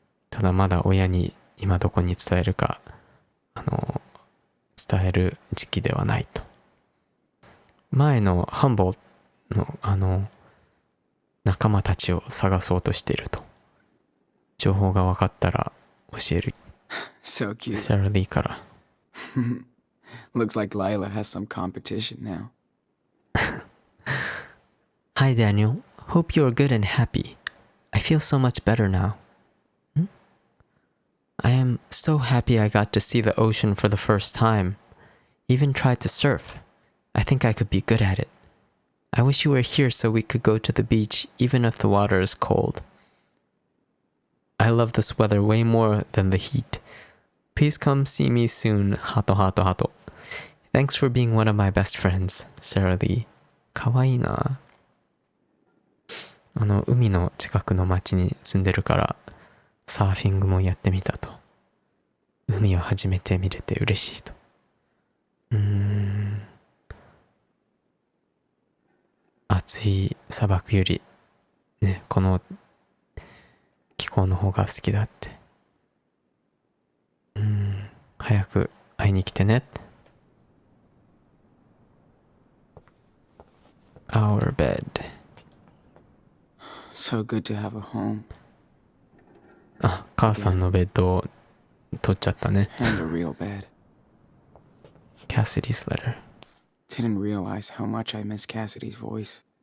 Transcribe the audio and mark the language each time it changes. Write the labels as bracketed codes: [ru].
[ja] ただまだ親に今どこに伝えるか、伝える時期ではないと。前のハンボの仲間たちを探そうとしていると。情報が分かったら教える。 [en] So cute. [ja] サラリーから。 [en] Looks like Lila has some competition now. Hi Daniel, hope you are good and happy. I feel so much better now. I am so happy I got to see the ocean for the first time. Even tried to surf. I think I could be good at it. I wish you were here so we could go to the beach even if the water is cold. I love this weather way more than the heat. Please come see me soon. Hato hato hato. Thanks for being one of my best friends, Sarah Lee. [ja] かわいいな。海の近くの町に住んでるからサーフィングもやってみたと。海を初めて見れて嬉しいと。暑い砂漠よりね、この気候の方が好きだって。早く会いに来てね。 [en] Our bed. So good to have a home. [ja] 母さんのベッドを取っちゃったね。 [en] And a real bed. Cassidy's letter. Didn't realize how much I miss Cassidy's voice.